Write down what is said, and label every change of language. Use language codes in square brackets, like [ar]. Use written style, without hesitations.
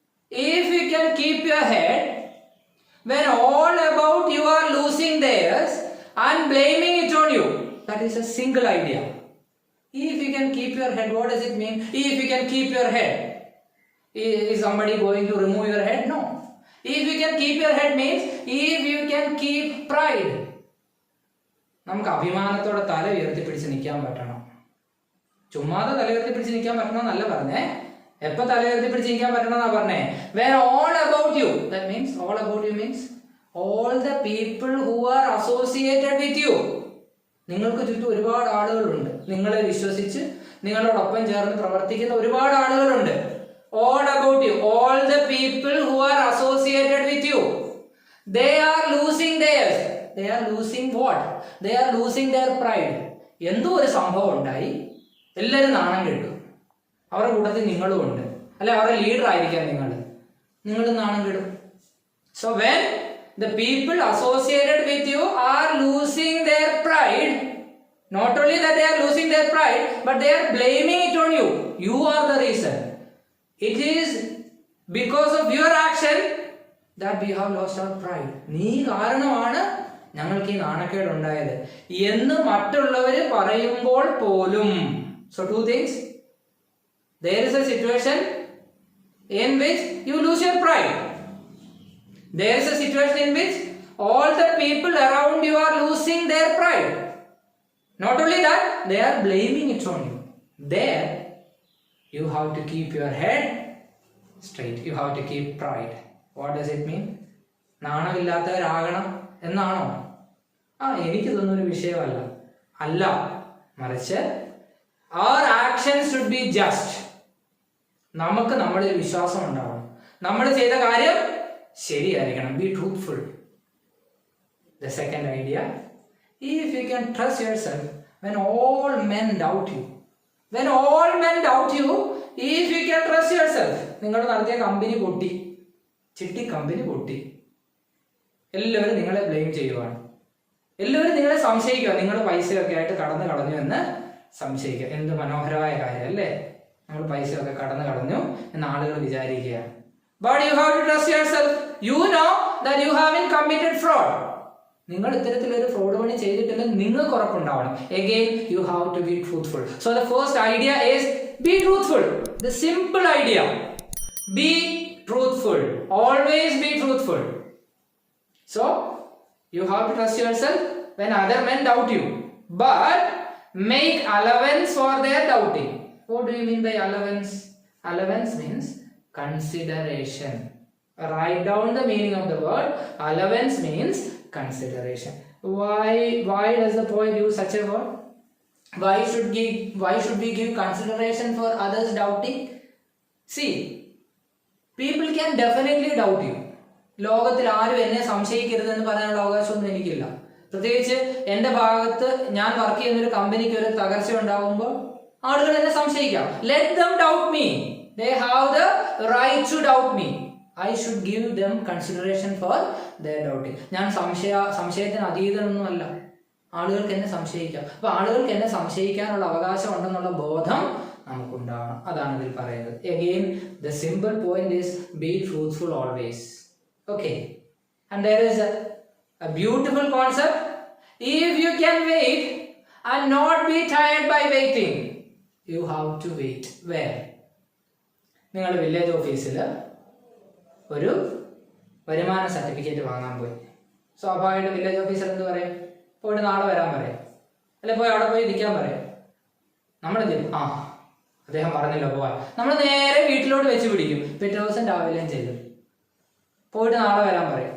[en] If you can keep your head when all about you are losing theirs and blaming it on you. That is a single idea. If you can keep your head, what does it mean? If you can keep your head. Is somebody going to remove your head? No. If you can keep your head means if you can keep pride. [ml] നമുക്ക് അഭിമാനത്തോടെ തല ഉയർത്തിപ്പിടിച്ച് നിൽക്കാൻ പറ്റണം. ചുമ്മാതെ തല ഉയർത്തിപ്പിടിച്ച് നിൽക്കാൻ പറ്റണമെന്നല്ല പറഞ്ഞേ. എപ്പോൾ തല ഉയർത്തിപ്പിടിച്ച് നിൽക്കാൻ പറ്റണമെന്നാ പറഞ്ഞേ? [en] When all about you. That means all about you means all the people who are associated with you. [ml] നിങ്ങൾക്ക് ചുറ്റും ഒരുപാട് ആളുകളുണ്ട്, നിങ്ങളെ വിശ്വസിച്ച് നിങ്ങളോടൊപ്പം ചേർന്ന് പ്രവർത്തിക്കുന്ന ഒരുപാട് ആളുകളുണ്ട്. [en] All about you, all the people who are associated with you, they are losing theirs. They are losing what? They are losing their pride. [ml] എന്തോ ഒരു സംഭവം ഉണ്ടായി, എല്ലാവരും നാണം കെട്ടു. അവരുടെ കൂട്ടത്തിൽ നിങ്ങളും ഉണ്ട്, അല്ലെ അവരുടെ ലീഡർ ആയിരിക്കാം നിങ്ങൾ നാണം കെടും. [en] So when the people associated with you are losing their pride, not only that they are losing their pride, but they are blaming it on you. You are the reason. It is because of your action that we have lost our pride. [ml] നീ കാരണമാണ് ഞങ്ങൾക്ക് ഈ നാണക്കേട് ഉണ്ടായത് എന്ന് മറ്റുള്ളവർ പറയുമ്പോൾ പോലും. [en] So two things. There is a situation in which you lose your pride. There is a situation in which all the people around you are losing their pride. Not only that, they are blaming it on you. There, you have to keep your head straight. You have to keep pride. What does it mean? [ml] നാണമില്ലാത്തവരാകണം എന്നാണോ? എനിക്കിതൊന്നും ഒരു വിഷയമല്ല. അല്ല, മറിച്ച് [en] our actions should be just. [ml] നമുക്ക് നമ്മളിൽ വിശ്വാസം ഉണ്ടാവണം. നമ്മൾ ചെയ്ത കാര്യം ശരിയായിരിക്കണം. [en] Be truthful. The second idea, if you can trust yourself when all men doubt you. When all men doubt you, if you can trust yourself. [ml] നിങ്ങൾ നടത്തിയ കമ്പനി പൊട്ടി, ചിട്ടി കമ്പനി പൊട്ടി, എല്ലാവരും നിങ്ങളെ ബ്ലെയിം ചെയ്യുവാണ്, എല്ലാവരും നിങ്ങളെ സംശയിക്കുക, നിങ്ങൾ പൈസയൊക്കെ ആയിട്ട് കടന്നു കളഞ്ഞു എന്ന് സംശയിക്കുക. എന്ത് മനോഹരമായ കാര്യം അല്ലേ, നമ്മൾ പൈസയൊക്കെ കടന്നു കളഞ്ഞു എന്ന് ആളുകൾ വിചാരിക്കുകയാണ്. [en] But you have to trust yourself. You know that you haven't committed fraud. [ml] നിങ്ങൾ ഇത്തരത്തിലൊരു ഫ്രോഡ് പണി ചെയ്തിട്ടില്ല, നിങ്ങൾക്ക് ഉറപ്പുണ്ടാവണം. [en] Again, you have to be truthful. So the first idea is be truthful. The simple idea. Be truthful. Always be truthful. So you have to trust yourself when other men doubt you. But make allowance for their doubting. What do you mean by allowance? Allowance means consideration. Write down the meaning of the word. Allowance means consideration. Why does the poet use such a word? Why should we give consideration for others doubting? See, people can definitely doubt you. [ml] ലോകത്തിൽ ആരും എന്നെ സംശയിക്കരുതെന്ന് പറയാനുള്ള അവകാശമൊന്നും എനിക്കില്ല. പ്രത്യേകിച്ച് എൻ്റെ ഭാഗത്ത് ഞാൻ work ചെയ്യുന്ന ഒരു കമ്പനിക്ക് ഒരു തകർച്ച ഉണ്ടാകുമ്പോൾ ആളുകൾ എന്നെ സംശയിക്കാം. [en] Let them doubt me. They have the right to doubt me. I should give them consideration for their doubting. [ml] ഞാൻ സംശയത്തിന് അതീതനൊന്നുമല്ല. ആളുകൾക്ക് എന്നെ സംശയിക്കാം. അപ്പൊ ആളുകൾക്ക് എന്നെ സംശയിക്കാനുള്ള അവകാശം ഉണ്ടെന്നുള്ള ബോധം നമുക്കുണ്ടാവണം. അതാണ് ഇതിൽ പറയുന്നത്. [en] Again, the simple point is be truthful always. Okay. And there is a beautiful concept. If you can wait and not be tired by waiting, you have to wait. Where? [ml] നിങ്ങൾ വില്ലേജ് ഓഫീസിൽ ഒരു വരുമാന certificate വാങ്ങാൻ പോയി. സ്വാഭാവികമായിട്ട് village officer എന്ത് പറയും? പോയിട്ട് നാളെ വരാൻ പറയും, അല്ലെ പോയി അവിടെ പോയി ഇരിക്കാൻ പറയും. നമ്മളെന്ത് ചെയ്യും? അദ്ദേഹം പറഞ്ഞല്ലോ പോവാൻ. നമ്മൾ നേരെ വീട്ടിലോട്ട് വെച്ച് പിടിക്കും. പിറ്റേ ദിവസം രാവിലെയും ചെയ്തു പോയിട്ട് നാളെ വരാൻ പറയും.